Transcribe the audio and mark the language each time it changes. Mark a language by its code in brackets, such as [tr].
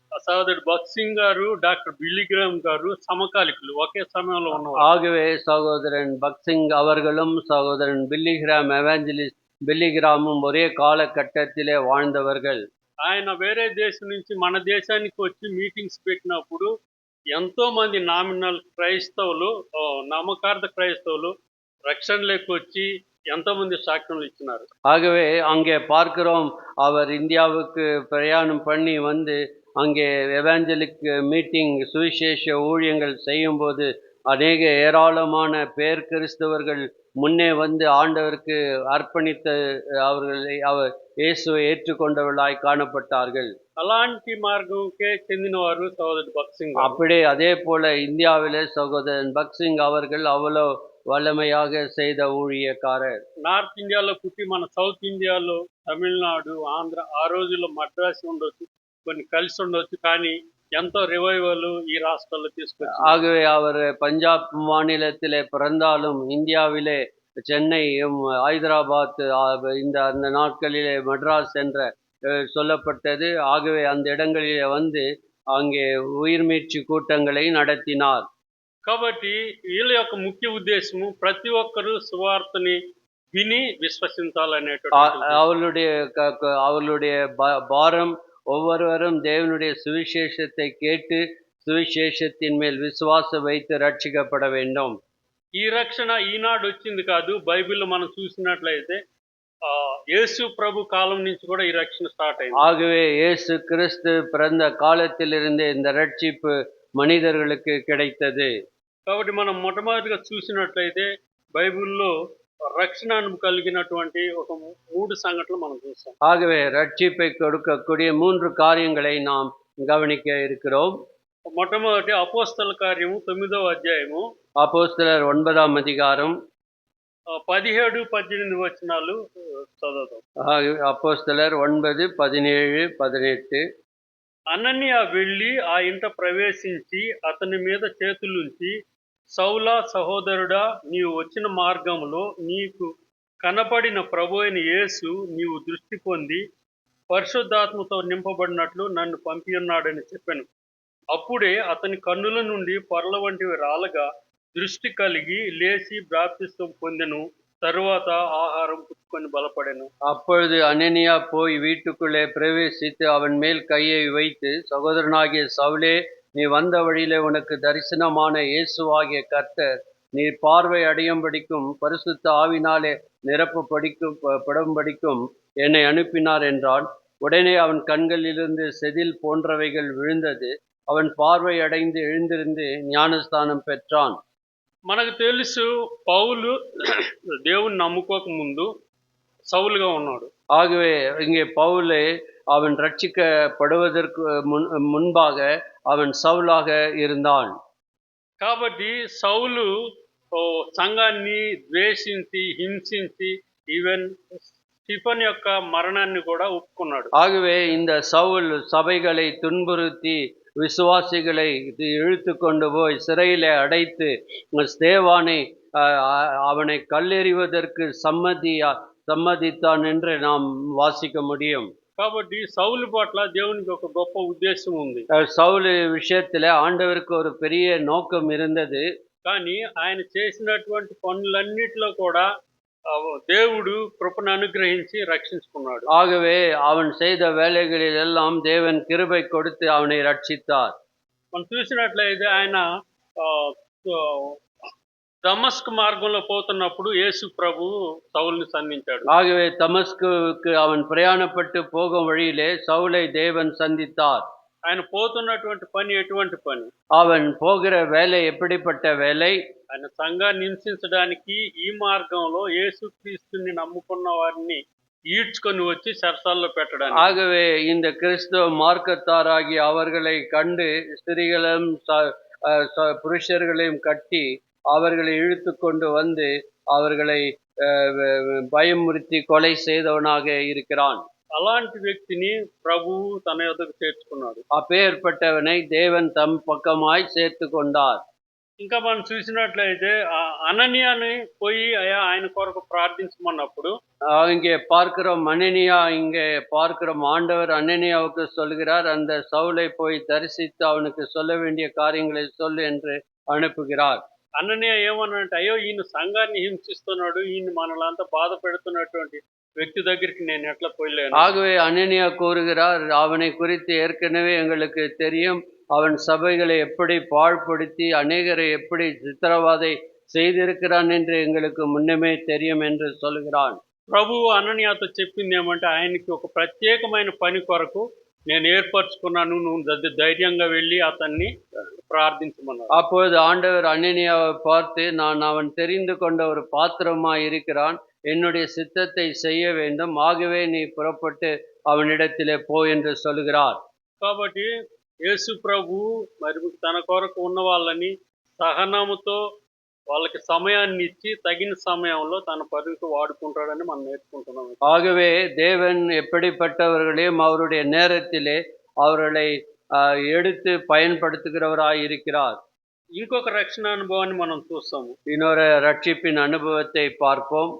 [te] సహోదరుడు భగత్ సింగ్ గారు, డాక్టర్ బిల్లిగ్రామ్ గారు సమకాలికులు, ఒకే సమయంలో ఉన్నవారు. [ta] ஆகவே சகோதரன் பக்சிங் அவர்களும் சகோதரன் பில்லிகிராம், எவாஞ்சலிஸ்ட் பில்லிகிராமும் ஒரே காலகட்டத்திலே வாழ்ந்தவர்கள். [te] ఆయన వేరే దేశం నుంచి మన దేశానికి వచ్చి మీటింగ్స్ పెట్టినప్పుడు ఎంతో మంది నామినల్ క్రైస్తవులు, నామకార్థ క్రైస్తవులు రక్షణలోకి వచ్చి ఎంతో మంది సాక్ష్యం ఇచ్చినారు. [ta] ஆகவே அங்கே பார்க்கிறோம், அவர் இந்தியாவுக்கு பிரயாணம் பண்ணி வந்து அங்கே எவாஞ்சலிக் மீட்டிங், சுவிசேஷ ஊழியங்கள் செய்யும்போது அநேக ஏராளமான பேர் கிறிஸ்தவர்கள் முன்னே வந்து ஆண்டவருக்கு அர்ப்பணித்த அவர் இயேசுவை ஏற்றுக்கொண்டவர்களாய் காணப்பட்டார்கள். [te] అలాంటి మార్గంకే చెందినవారు సహోదరుడు భగత్ సింగ్. [ta] அப்படியே அதே போல இந்தியாவிலே சகோதரன் பக்சிங் அவர்கள் அவ்வளோ வல்லமையாக செய்த ஊழியக்காரர். [te] నార్త్ ఇండియాలో పుట్టి మన సౌత్ ఇండియాలో, తమిళనాడు, ఆంధ్ర, ఆ రోజుల్లో మద్రాసు ఉండొచ్చు, కొన్ని కలిసి ఉండొచ్చు, కానీ ఎంతో రివైవల్ ఈ రాష్ట్రాల్లో తీసుకొచ్చి. [ta] ஆகவே அவர் பஞ்சாப் மாநிலத்திலே பிறந்தாலும் இந்தியாவிலே சென்னை, ஹைதராபாத், இந்த அந்த நாட்களிலே மட்ராஸ் என்ற சொல்லப்பட்டது. ஆகவே அந்த இடங்களிலே வந்து அங்கே உயிர்மீட்சி கூட்டங்களை நடத்தினார். [te] కాబట్టి వీళ్ళ యొక్క ముఖ్య ఉద్దేశము ప్రతి ఒక్కరూ సువార్తని విని విశ్వసించాలనేటువంటి. [ta] அவளுடைய பாரம் ஒவ்வொருவரும் தேவனுடைய சுவிசேஷத்தை கேட்டு சுவிசேஷத்தின் மேல் விசுவாசம் வைத்து ரட்சிக்கப்பட வேண்டும். [te] ఈ రక్షణ ఈనాడు వచ్చింది కాదు. బైబిల్లో మనం చూసినట్లయితే యేసు ప్రభు కాలం నుంచి కూడా ఈ రక్షణ స్టార్ట్ అయింది. [ta] ஆகவே இயேசு கிறிஸ்து பிறந்த காலத்திலிருந்தே இந்த ரட்சிப்பு மனிதர்களுக்கு கிடைத்தது. [te] కాబట్టి మనం మొట్టమొదటిగా చూసినట్లయితే బైబిల్లో రక్షణ కలిగినటువంటి ఒక 3 సంఘటనలు మనం చూస్తాం. [ta] ஆகவே ரட்சிப்பை கொடுக்கக்கூடிய 3 காரியங்களை நாம் கவனிக்க இருக்கிறோம். [te] మొట్టమొదటి అపోస్తల కార్యము 9వ అధ్యాయము [ta] அப்போஸ்தலர் 9ஆம் அதிகாரம் [te] 17, 18 వచనాలు చదువుతాం. [ta] அப்போஸ்தலர் 9, 17, 18. [te] అననీయ వెళ్ళి ఆ ఇంట ప్రవేశించి అతని మీద చేతులుంచి, సౌలా సహోదరుడా, నీవు వచ్చిన మార్గంలో నీకు కనపడిన ప్రభువైన యేసు నీవు దృష్టి పొంది పరిశుద్ధాత్మతో నింపబడినట్లు నన్ను పంపియున్నాడని చెప్పాను. అప్పుడే అతని కన్నుల నుండి పొరల వంటివి రాలగా దృష్టి కలిగి లేచి బాప్తిస్మం పొందెను. తరువాత ఆహారం పుచ్చుకొని బలపడెను. [ta] அப்பொழுது அனனியா போய் வீட்டுக்குள்ளே பிரவேசித்து அவன் மேல் கையை வைத்து, சகோதரனாகிய சவுலே, நீ வந்த வழியிலே உனக்கு தரிசனமான இயேசுவாகிய கர்த்தர் நீ பார்வை அடையும்படிக்கும் பரிசுத்த ஆவினாலே நிரப்பப்படும்படிக்கும் என்னை அனுப்பினார் என்றான். உடனே அவன் கண்களிலிருந்து செதில் போன்றவைகள் விழுந்தது. அவன் பார்வை அடைந்து எழுந்திருந்து ஞானஸ்தானம் பெற்றான். [te] మనకు తెలుసు, పౌలు దేవుని నమ్ముకోక ముందు సౌలుగా ఉన్నాడు. [ta] ஆகவே இங்கே பவுலே அவன் ரட்சிக்கப்படுவதற்கு முன்பாக அவன் சவுலாக இருந்தான். [te] కాబట్టి సౌలు సంఘాన్ని ద్వేషించి హింసించి ఈవెన్ స్టీఫెన్ యొక్క మరణాన్ని కూడా ఒప్పుకున్నాడు. [ta] ஆகவே இந்த சவுல் சபைகளை துன்புறுத்தி விசுவாசிகளை இழுத்து கொண்டு போய் சிறையிலே அடைத்து ஸ்தேவானை அவனை கல்லெறிவதற்கு சம்மதித்தான் என்று நாம் வாசிக்க முடியும். [te] కాబట్టి సౌలు పట్ల దేవునికి ఒక గొప్ప ఉద్దేశం ఉంది. [ta] சவுல் விஷயத்துல ஆண்டவருக்கு ஒரு பெரிய நோக்கம் இருந்தது. [te] కానీ ఆయన చేసినటువంటి పనులన్నిటిలో కూడా దేవుడు కృపను అనుగ్రహించి రక్షించుకున్నాడు. [ta] ஆகவே அவன் செய்த வேலைகளில் எல்லாம் தேவன் கிருபை கொடுத்து அவனை ரட்சித்தார். [te] మనం చూసినట్లయితే ఆయన దమస్కు మార్గంలో పోతున్నప్పుడు యేసు ప్రభు సౌలుని సంధించాడు. [ta] ஆகவே தமஸ்குவுக்கு அவன் பிரயாணப்பட்டு போகும் வழியிலே சவுலை தேவன் சந்தித்தார். [te] ఆయన పోతున్నటువంటి పని ఎటువంటి పని? [ta] அவன் போகிற வேலை எப்படிப்பட்ட வேலை? [te] ఆయన సంఘాన్ని హింసించడానికి ఈ మార్గంలో యేసుక్రీస్తుని నమ్ముకున్న వారిని ఈడ్చుకొని వచ్చి చెరసాల్లో పెట్టడానికి. [ta] ஆகவே இந்த கிறிஸ்துவ மார்க்கத்தாராகிய அவர்களை கண்டு ஸ்திரீகளும் புருஷர்களையும் கட்டி அவர்களை இழுத்து கொண்டு வந்து அவர்களை பயமுறுத்தி கொலை செய்தவனாக இருக்கிறான். [te] అలాంటి వ్యక్తిని ప్రభువు తన యొద్దకు చేర్చుకున్నాడు. [ta] அப்பேற்பட்டவனை தேவன் தம் பக்கமாய் சேர்த்து கொண்டார். [te] ఇంకా మనం చూసినట్లయితే అననీయాని పోయి ఆయన కొరకు ప్రార్థించమన్నప్పుడు [ta] இங்கே பார்க்கிறோம், அனனியா இங்கே பார்க்கிறோம், ஆண்டவர் அனனியாவுக்கு சொல்கிறார், அந்த சவுலை போய் தரிசித்து அவனுக்கு சொல்ல வேண்டிய காரியங்களை சொல்லு என்று அனுப்புகிறார். [te] అననీయ ఏమన్నాడంటే, అయ్యో ఈయన సంఘాన్ని హింసిస్తున్నాడు, ఈయన మనలంతా బాధ పెడుతున్నటువంటి వ్యక్తి దగ్గరికి నేను ఎట్లా పోయలేను. [ta] ஆகவே அனனியா கூறுகிறார், அவனை குறித்து ஏற்கனவே எங்களுக்கு தெரியும், அவன் சபைகளை எப்படி பாழ்படுத்தி அநேகரை எப்படி சித்திரவதை செய்திருக்கிறான் என்று எங்களுக்கு முன்னமே தெரியும் என்று சொல்கிறான். [te] ప్రభువు అననీయాతో చెప్పింది ఏమంటే, ఆయనకి ఒక ప్రత్యేకమైన పని కొరకు నేను ఏర్పరచుకున్నాను, నువ్వు ధైర్యంగా వెళ్ళి అతన్ని ప్రార్థించమన్నాడు. [ta] அப்பொழுது ஆண்டவர் அனனியாவை பார்த்து, நான் அவன் தெரிந்து கொண்ட ஒரு பாத்திரமாய் இருக்கிறான், என்னுடைய சித்தத்தை செய்ய வேண்டும், ஆகவே நீ புறப்பட்டு அவனிடத்திலே போ என்று சொல்கிறார். [te] కాబట్టి యేసు ప్రభు మరి తన కొరకు ఉన్న వాళ్ళని సహనముతో వాళ్ళకి సమయాన్ని ఇచ్చి తగిన సమయంలో తన పనికి వాడుకుంటాడని మనం నేర్చుకుంటున్నాం. [ta] ஆகவே தேவன் எப்படிப்பட்டவர்களையும் அவருடைய நேரத்திலே அவர்களை எடுத்து பயன்படுத்துகிறவராய் இருக்கிறார். [te] ఇంకొక రక్షణ అనుభవాన్ని మనం చూస్తాము. [ta] இன்னொரு ரட்சிப்பின் அனுபவத்தை பார்ப்போம்.